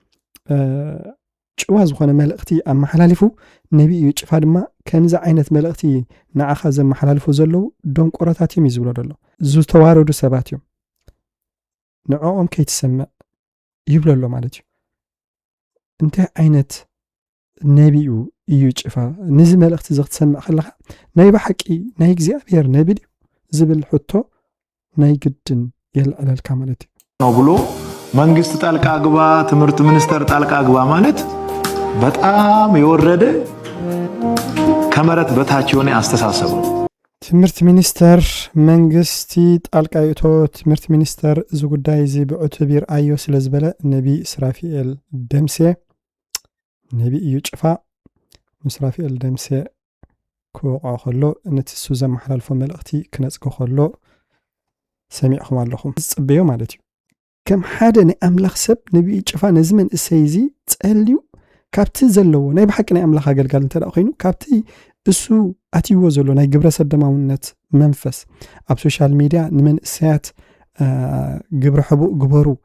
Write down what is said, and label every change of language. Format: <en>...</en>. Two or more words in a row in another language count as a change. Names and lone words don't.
<ti>ጭዋ ዝኾነ መልእኽቲ ኣመሓላሊፉ ነቢ እዩ ጭፋ ድማ ከምዚ ዓይነት መልእኽቲ ንዓኻ ዘመሓላልፉ ዘለዉ ደንቆሮታት እዮም እዩ ዝብሎ ዘሎ። ዝተዋረዱ ሰባት እዮም ንዕኦም ከይትሰምዕ ይብሎ ኣሎ ማለት እዩ። እንታይ ዓይነት ነቢኡ እዩ ጭፋ ነዚ መልእኽቲ ክትሰምዕ ከለኻ ናይ ብሓቂ ናይ እግዚኣብሔር ነቢ ድዩ ዝብል ሕቶ ናይ ግድን የልዕለልካ ማለት እዩ</ti> <am>ነው ብሎ መንግስት ጣልቃ ግባ፣ ትምህርት ሚኒስቴር ጣልቃ ግባ ማለት በጣም የወረደ ከመረት በታች የሆነ አስተሳሰብ ነው።</am> <ti>ትምህርት ሚኒስቴር መንግስቲ ጣልቃ ይእቶ ትምህርት ሚኒስቴር እዚ ጉዳይ እዚ ብዕቱብ ይርአዮ ስለ ዝበለ ነቢ ስራፊኤል ደምሴ ነቢ እዩ ጭፋ ምስራፊኤል ደምሴ ክወቅዖ ከሎ ነቲ እሱ ዘመሓላልፎ መልእኽቲ ክነፅጎ ከሎ ሰሚዕኹም ኣለኹም ዝፅበዮ ማለት እዩ። ከም ሓደ ናይ ኣምላኽ ሰብ ነቢ ጭፋ ነዚ መንእሰይ እዚ ፀልዩ ካብቲ ዘለዎ ናይ ብሓቂ ናይ ኣምላኽ ኣገልጋሊ እንተ ደኣ ኮይኑ ካብቲ እሱ ኣትይዎ ዘሎ ናይ ግብረ ሰደማውነት መንፈስ ኣብ ሶሻል ሚድያ ንመንእሰያት ግብረ ሕቡእ ግበሩ</ti>